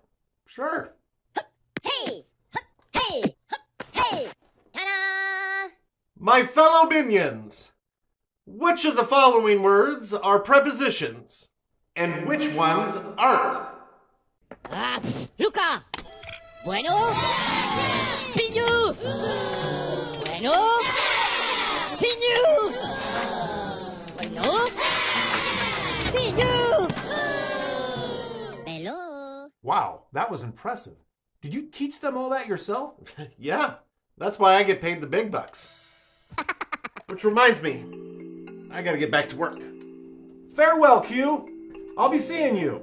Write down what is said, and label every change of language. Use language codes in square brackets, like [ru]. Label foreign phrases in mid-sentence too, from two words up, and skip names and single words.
[en] Sure. Hey. Ta-da. My fellow minions, which of the following words are prepositions and which ones aren't? Luca. Bueno. Piñu. Bueno. Piñu. Bueno. Piñu. Hello. Wow, that was impressive. Did you teach them all that yourself? Yeah, that's why I get paid the big bucks. Which reminds me, I gotta get back to work. Farewell, Q. I'll be seeing you.